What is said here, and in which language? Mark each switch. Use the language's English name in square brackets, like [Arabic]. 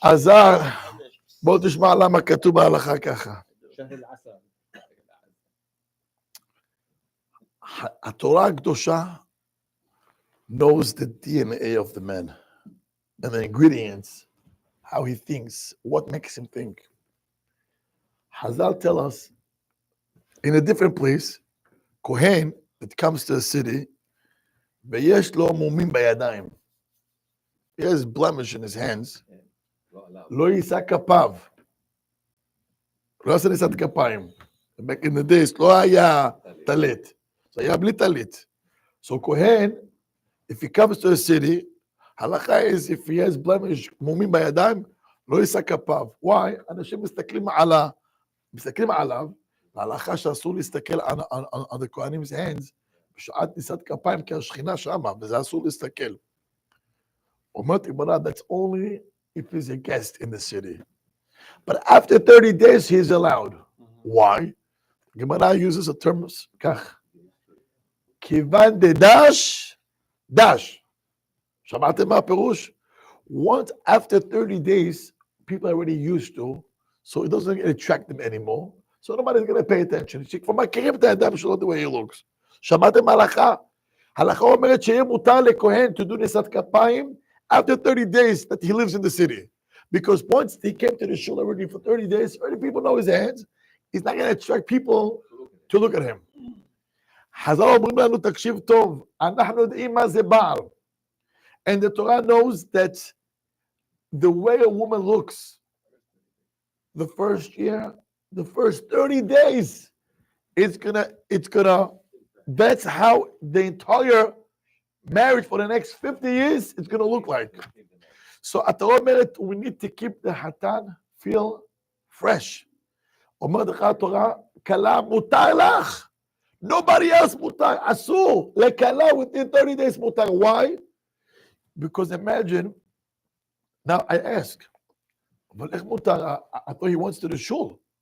[Hebrew] עזר, בוא תשמע למה כתוב בהלכה ככה. התורה הקדושה [English] knows the DNA of the man and the ingredients, how he thinks, what makes him think. Hazal tell us in a different place, Kohen that comes to a city, ויש לו מומים בידיים. He has blemish in his hands. [Hebrew] לא יישא כפיו. לא יעשה נישאת כפיים. [English] Back in the days, [Hebrew] לא היה טלית. זה היה בלי טלית. [English] So Kohen, if he comes to a city, הלכה is if he has blemish, [Hebrew] מומים בידיים, לא יישא כפיו. [English] Why? [Hebrew] אנשים מסתכלים עליו, ההלכה שאסור להסתכל על [English] the Kohanim's hands, [Hebrew] בשעת נישאת כפיים, כי השכינה שמה, וזה אסור להסתכל. אומרת גמרא, [English] that's only if he's a guest in the city. But after 30 days, he is allowed. Why? Gemara uses a term כך. [Hebrew] כיוון דדש, דש. שמעתם מה הפירוש? [English] Once after 30 days, people are already used to, so it doesn't attract them anymore. So nobody's going to pay attention. [Hebrew] שכבר מכירים את האדם שלו [English] the way he looks. [Hebrew] שמעתם הלכה? הלכה אומרת שיהיה מותר לכהן [English] to do נישאת כפיים after 30 days that he lives in the city. Because once he came to the shul already for 30 days, already people know his hands, he's not going to attract people to look at him. [Hebrew] חז"ל אומרים לנו, תקשיב טוב, אנחנו יודעים מה זה בעל. [English] And the Torah knows that the way a woman looks, the first year, the first 30 days, it's gonna, that's how the entire marriage for the next 50 years is gonna look like. So התורה אומרת, we need to keep the חתן feel fresh. [Hebrew] אומרת לך התורה, כלה מותר לך. [English] Nobody else מותר, אסור. לכלה within 30 days מותר. Why? Because imagine, now I ask, [Hebrew] אבל איך מותר? [English] I thought he wants to the shul.